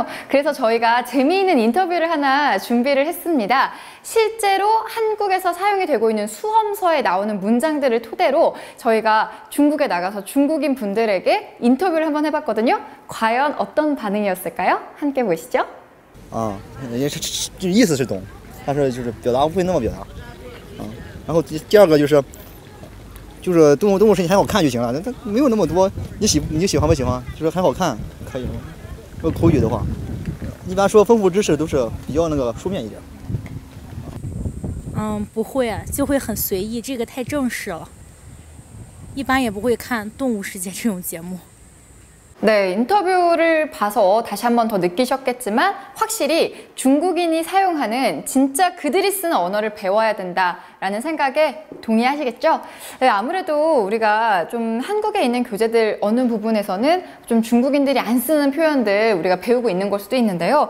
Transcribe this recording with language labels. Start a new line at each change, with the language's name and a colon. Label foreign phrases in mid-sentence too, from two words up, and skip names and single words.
Korean: 그래서 저희가 재미있는 인터뷰를 하나 준비를 했습니다. 실제로 한국에서 사용이 되고 있는 수험서에 나오는 문장들을 토대로 저희가 중국에 나가서 중국인 분들에게 인터뷰를 한번 해봤거든요. 과연 어떤 반응이었을까요? 함께 보시죠.
Chinese: 也是意思是懂，但是就是表达不会那么表达。然后第二个就是动物视频很好看就行了，它没有那么多，你喜欢不喜欢？就是很好看可以了。说口语的话，一般说丰富知识都是比较那个书面一点。不会，就会很随意，这个太正式了。一般也不会看动物世界这种节目。
Korean: 네, 인터뷰를 봐서 다시 한 번 더 느끼셨겠지만 확실히 중국인이 사용하는 진짜 그들이 쓰는 언어를 배워야 된다라는 생각에 동의하시겠죠? 네, 아무래도 우리가 좀 한국에 있는 교재들 어느 부분에서는 좀 중국인들이 안 쓰는 표현들 우리가 배우고 있는 걸 수도 있는데요.